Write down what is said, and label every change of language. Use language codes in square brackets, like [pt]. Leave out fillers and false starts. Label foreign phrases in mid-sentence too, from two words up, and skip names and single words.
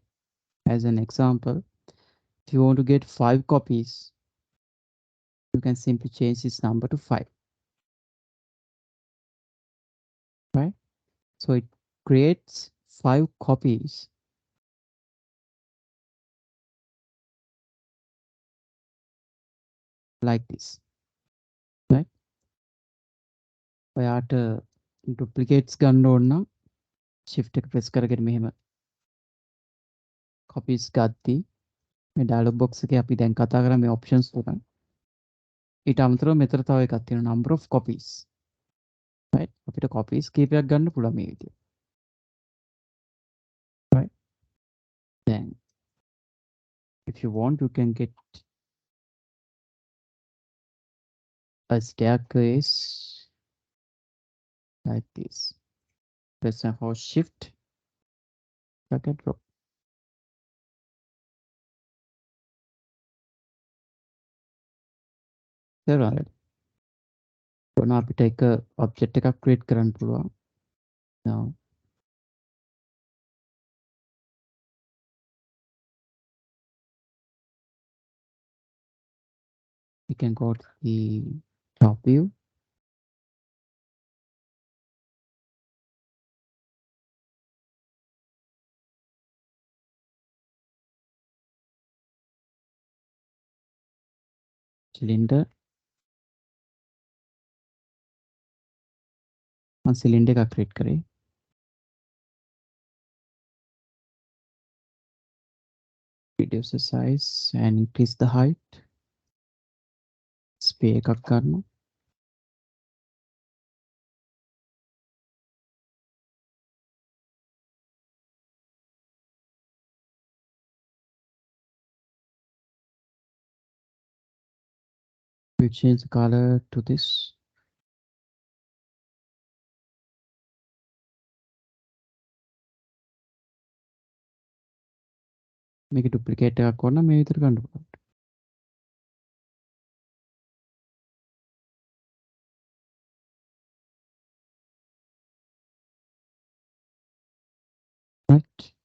[en] As an example, if you want to get 5 copies, you can simply change this number to 5, right? So it creates 5 copies like this, right? [si] ඔයාට duplicates ගන්න ඕන නම් shift එක press කරගෙන මෙහෙම copies ගද්දී මේ [en] dialog box [si] එකේ අපි දැන් කතා කරා මේ options තුන. ඊට අමතරව මෙතන තව එකක් තියෙනවා, [en] number of copies, right? [si] අපිට copies කීපයක් ගන්න පුළුවන් මේ විදිහට, [en] right? Then if you want, you can get a staircase like this. Press and hold shift, drag and drop. [si] තේරුණාද? ඔන්න අපිට එක object එකක් create කරන්න පුළුවන්. [en] Now we can go to the top view. Cylinder. [si] මම cylinder එකක් create කරේ. [en] Reduce the size and increase the height. [si] Sphere එකක් ගන්නවා. [en] We change the color to this. [si] මේක duplicate එකක් වුණා මේ විදිහට ගන්න පුළුවන්. [en] Right.